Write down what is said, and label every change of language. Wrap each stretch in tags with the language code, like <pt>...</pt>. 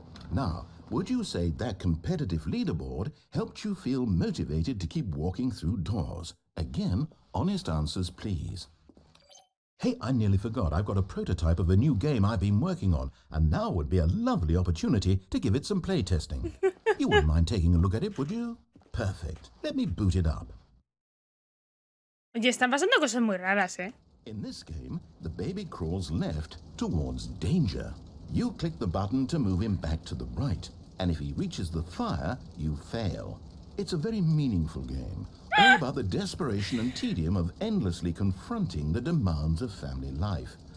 <en>Now, would you say that competitive leaderboard helped you feel motivated to keep walking through doors? Again, honest answers, please. Hey, I nearly forgot. I've got a prototype of a new game I've been working on, and now would be a lovely opportunity to give it some playtesting. You wouldn't mind taking a look at it, would you? Perfect. Let me boot it up.</en> <es>Oye, están pasando cosas muy raras, ¿eh?</es> <en>In this game, the baby crawls left towards danger. You click the button to move him back to the right, and if he reaches the fire, you fail. It's a very meaningful game, all about the desperation and tedium of endlessly confronting the demands of family life.</en>